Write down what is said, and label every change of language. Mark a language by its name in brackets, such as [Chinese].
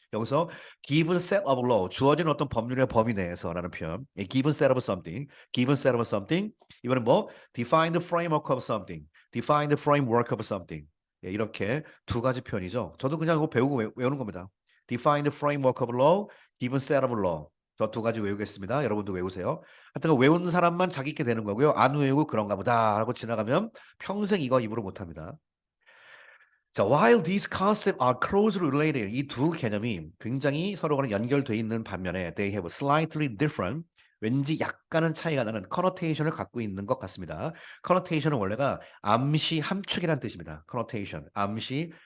[Korean] 여기서 [English] given set of law [Korean] 주어진 어떤 법률의 범위 내에서라는 표현. [English] a given set of something, given set of something. 이번엔 뭐 define the framework of something, define the framework of something. [Korean] 예, 이렇게 두 가지 표현이죠. 저도 그냥 이거 배우고 외우는 겁니다. [English] define the framework of law, given set of law. [Korean] 저 두 가지 외우겠습니다. 여러분도 외우세요. 하여튼 외우는 사람만 자기 있게 되는 거고요. 안 외우고 그런가 보다 하고 지나가면 평생 이거 입으로 못합니다. 자, [English] while these concepts are closely related, [Korean] 이 두 개념이 굉장히 서로가 연결돼 있는 반면에 [English] they have slightly different, [Korean] 왠지 약간은 차이가 나는 connotation을 갖고 있는 것 같습니다. connotation은 원래가 암시 함축이라는 뜻입니다. connotation, 암시